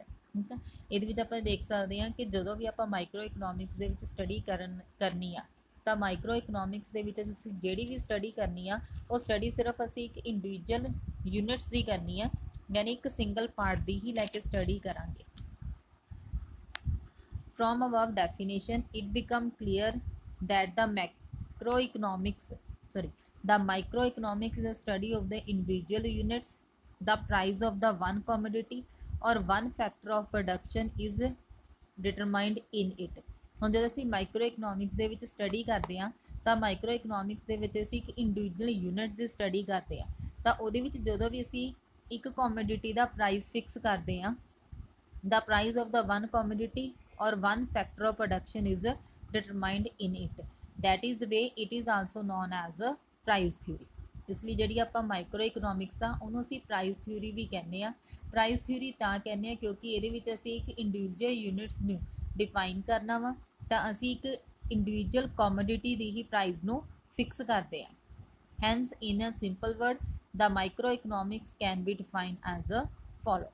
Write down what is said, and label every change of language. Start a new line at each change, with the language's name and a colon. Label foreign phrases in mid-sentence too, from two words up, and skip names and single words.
Punjabi: ਠੀਕ ਆ, ਇਹਦੇ ਵਿੱਚ ਆਪਾਂ ਦੇਖ ਸਕਦੇ ਹਾਂ ਕਿ ਜਦੋਂ ਵੀ ਆਪਾਂ ਮਾਈਕਰੋ ਇਕਨੋਮਿਕਸ ਦੇ ਵਿੱਚ ਸਟੱਡੀ ਕਰਨੀ ਆ ਤਾਂ ਮਾਈਕਰੋ ਇਕਨੋਮਿਕਸ ਦੇ ਵਿੱਚ ਅਸੀਂ ਜਿਹੜੀ ਵੀ ਸਟੱਡੀ ਕਰਨੀ ਆ ਉਹ ਸਟੱਡੀ ਸਿਰਫ ਅਸੀਂ ਇੱਕ
English: individual units
Punjabi: ਦੀ ਕਰਨੀ ਆ, ਯਾਨੀ ਇੱਕ
English: single part
Punjabi: ਦੀ ਹੀ ਲੈ ਕੇ ਸਟੱਡੀ ਕਰਾਂਗੇ।
English: From above definition, it become clear that the microeconomics is the study of the individual units, the price of the one commodity or one factor of production is determined in it।
Punjabi: ਹੁਣ ਜਦੋਂ ਅਸੀਂ ਮਾਈਕਰੋ ਇਕਨੋਮਿਕਸ ਦੇ ਵਿੱਚ ਸਟੱਡੀ ਕਰਦੇ ਹਾਂ ਤਾਂ ਮਾਈਕਰੋ ਇਕਨੋਮਿਕਸ ਦੇ ਵਿੱਚ ਅਸੀਂ ਇੱਕ
English: individual unit
Punjabi: ਦੀ ਸਟੱਡੀ ਕਰਦੇ ਹਾਂ ਤਾਂ ਉਹਦੇ ਵਿੱਚ ਜਦੋਂ ਵੀ ਅਸੀਂ ਇੱਕ ਕੋਮੋਡਿਟੀ ਦਾ ਪ੍ਰਾਈਸ ਫਿਕਸ ਕਰਦੇ ਹਾਂ,
English: the price of the one commodity or one factor of production is determined in it, that is way it is also known as a price theory।
Punjabi: ਇਸ ਲਈ ਜਿਹੜੀ ਆਪਾਂ ਮਾਈਕਰੋ ਇਕਨੋਮਿਕਸ ਆ ਉਹਨੂੰ ਅਸੀਂ
English: price theory
Punjabi: ਵੀ ਕਹਿੰਦੇ ਆ।
English: price theory
Punjabi: ਤਾਂ ਕਹਿੰਦੇ ਆ ਕਿਉਂਕਿ ਇਹਦੇ ਵਿੱਚ ਅਸੀਂ ਇੱਕ
English: individual units
Punjabi: ਨੂੰ ਡਿਫਾਈਨ ਕਰਨਾ ਵਾ ਤਾਂ ਅਸੀਂ ਇੱਕ
English: individual commodity
Punjabi: ਦੀ ਹੀ ਪ੍ਰਾਈਸ ਨੂੰ ਫਿਕਸ ਕਰਦੇ ਆ।
English: hence in a simple word the micro economics can be define as a follow.